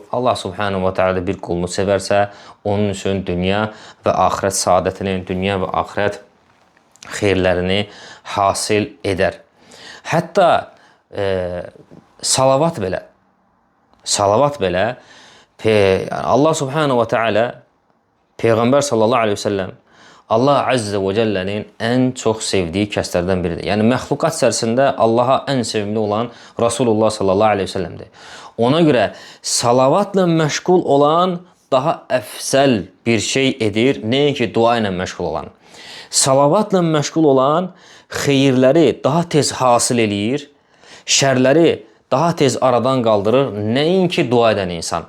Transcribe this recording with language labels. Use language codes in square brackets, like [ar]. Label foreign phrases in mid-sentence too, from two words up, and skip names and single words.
[az] Allah [ar] سبحانه وتعالى [az] bir qulunu sevərsə, onun üçün dünya və axirət saadətini, dünya və axirət xeyirlərini hasil edər. Hətta salavat belə Allah [ar] سبحانه وتعالى [az] Peyğəmbər [ar] صلى الله عليه وسلم [az] Allah [ar] عز وجل [az] ən çox sevdiyi kəslərdən biridir. Yəni, məxluqat içərisində Allaha ən sevimli olan Rasulullah [ar] صلى الله عليه وسلم. [az] Ona görə salavatla məşğul olan daha əfsəl bir şey edir, nəinki dua ilə məşğul olan. Salavatla məşğul olan xeyirləri daha tez hasil eləyir, şərləri daha tez aradan qaldırır, nəinki dua edən insan.